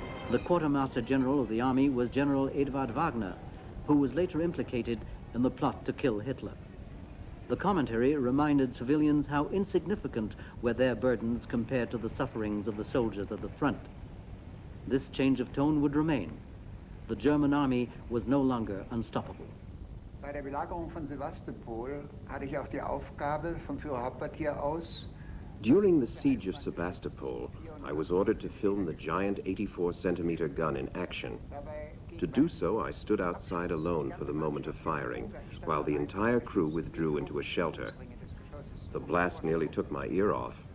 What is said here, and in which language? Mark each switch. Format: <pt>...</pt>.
<en>The Quartermaster General of the Army was General Eduard Wagner, who was later implicated in the plot to kill Hitler. The commentary reminded civilians how insignificant were their burdens compared to the sufferings of the soldiers at the front. This change of tone would remain. The German army was no longer unstoppable.</en> <de>Bei der Belagerung von Sevastopol hatte ich auch die Aufgabe vom Führerhauptquartier aus.</de> <en>During the siege of Sebastopol, I was ordered to film the giant 84-centimeter gun in action. To do so, I stood outside alone for the moment of firing, while the entire crew withdrew into a shelter. The blast nearly took my ear off.</en>